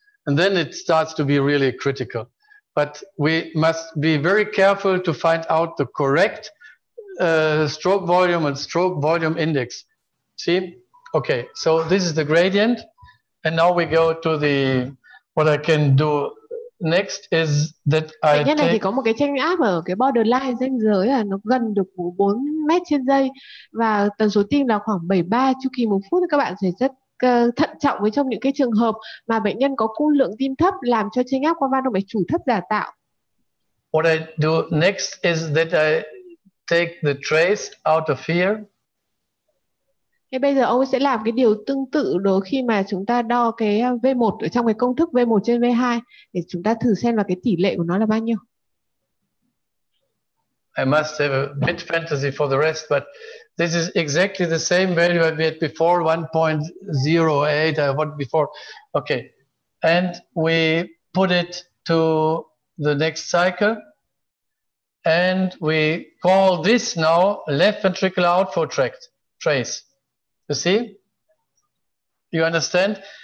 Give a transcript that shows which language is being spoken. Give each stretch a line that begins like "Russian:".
English: And then it starts to be really critical. But we must be very careful to find out the correct stroke volume and stroke volume index. See? Okay, so this is the gradient. And now we go to the, what I can do next is that I take...
Vietnamese: này thì có một cái chênh áp ở cái borderline ranh giới là nó gần được 4 mét trên giây, và tần số tim là khoảng 73 chu kỳ một phút. Các bạn phải rất thận trọng với trong những cái trường hợp mà bệnh nhân có cung lượng tim thấp làm cho chênh áp qua van động mạch chủ thấp giả tạo.
English: What I do next is that I take the trace out of here.
Vietnamese: Thế bây giờ ông sẽ làm cái điều tương tự đó khi mà chúng ta đo cái V1 ở trong cái công thức V1 trên V2 để chúng ta thử xem là cái tỷ lệ của nó là bao nhiêu.
English: I must have a bit fantasy for the rest, but this is exactly the same value I had before, 1.08 I had before. Okay, and we put it to the next cycle, and we call this now left ventricular outflow trace. You see? You understand?